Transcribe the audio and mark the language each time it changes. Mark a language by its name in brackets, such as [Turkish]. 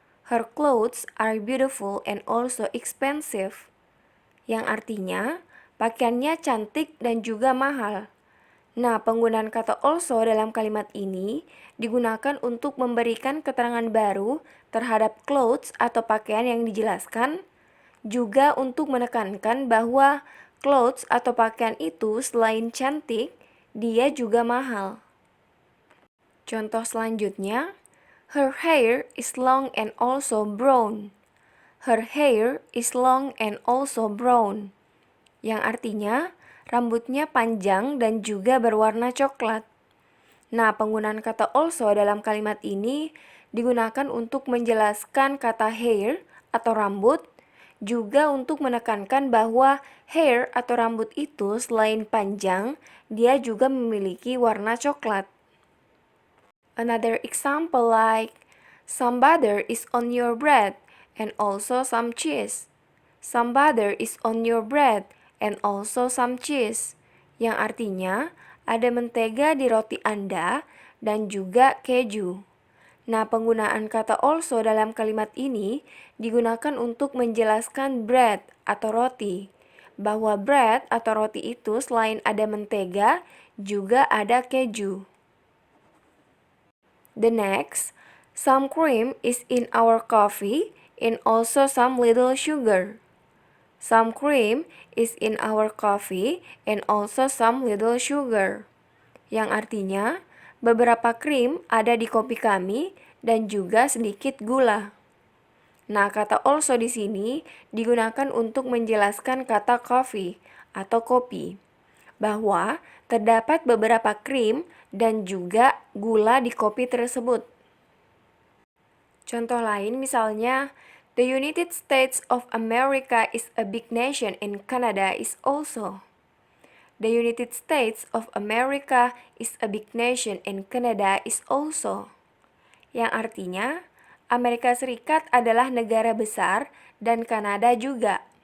[English] Her clothes are beautiful and also expensive. [Indonesian] Yang artinya, pakaiannya cantik dan juga mahal. Nah, penggunaan kata also dalam kalimat ini digunakan untuk memberikan keterangan baru terhadap clothes atau pakaian yang dijelaskan, juga untuk menekankan bahwa clothes atau pakaian itu selain cantik, dia juga mahal. Contoh selanjutnya, [English] her hair is long and also brown. Her hair is long and also brown. [Indonesian] Yang artinya, rambutnya panjang dan juga berwarna coklat. Nah, penggunaan kata also dalam kalimat ini digunakan untuk menjelaskan kata hair atau rambut, juga untuk menekankan bahwa hair atau rambut itu selain panjang, dia juga memiliki warna coklat. [English] Another example like, some butter is on your bread and also some cheese. Some butter is on your bread and also some cheese. [Indonesian] Yang artinya, ada mentega di roti Anda dan juga keju. Nah, penggunaan kata also dalam kalimat ini digunakan untuk menjelaskan bread atau roti. Bahwa bread atau roti itu selain ada mentega, juga ada keju. [English] The next, some cream is in our coffee and also some little sugar. Some cream is in our coffee and also some little sugar. [Indonesian] Yang artinya, beberapa krim ada di kopi kami dan juga sedikit gula. Nah, kata also di sini digunakan untuk menjelaskan kata coffee atau kopi, bahwa terdapat beberapa krim dan juga gula di kopi tersebut. Contoh lain misalnya, [English] the United States of America is a big nation and Canada is also. The United States of America is a big nation and Canada is also. [Indonesian] Yang artinya, Amerika Serikat adalah negara besar dan Kanada juga.